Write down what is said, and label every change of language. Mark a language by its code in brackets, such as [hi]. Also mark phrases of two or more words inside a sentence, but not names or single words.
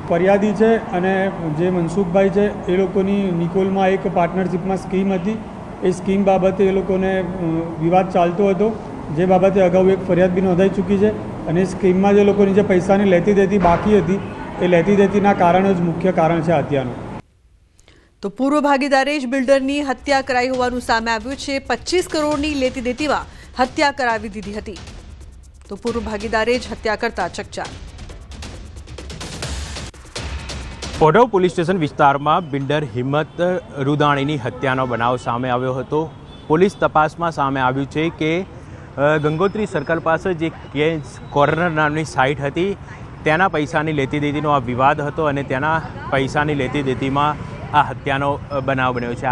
[gu] ફરિયાદી છે અને જે મનસુખભાઈ છે એ લોકોની નિકોલમાં એક પાર્ટનરશિપમાં સ્કીમ હતી। એ સ્કીમ બાબતે એ લોકોને વિવાદ ચાલતો હતો, જે બાબતે અગાઉ એક ફરિયાદ બી નોંધાઈ ચૂકી છે અને સ્કીમમાં જે લોકોની જે પૈસાની લેતી દેતી બાકી હતી એ લેતી દેતીના કારણે જ મુખ્ય કારણ છે હત્યાનું। તો પૂર્વ ભાગીદારે જ બિલ્ડરની હત્યા કરાઈ હોવાનું સામે આવ્યું છે। 25 કરોડની લેતી દેતીમાં હત્યા કરાવી દીધી હતી। તો પૂર્વ ભાગીદારે જ હત્યા કરતા ચકચાર। ઓઢવ પોલીસ સ્ટેશન વિસ્તારમાં બિલ્ડર હિંમત રૂદાણીની હત્યાનો બનાવ સામે આવ્યો હતો। પોલીસ તપાસમાં સામે આવ્યું છે કે ગંગોત્રી સર્કલ પાસે જે કેન્સ કોર્નર નામની સાઇટ હતી તેના પૈસાની લેતી દેતીનો આ વિવાદ હતો અને તેના પૈસાની લેતી દેતીમાં આ હત્યાનો બનાવ બન્યો છે।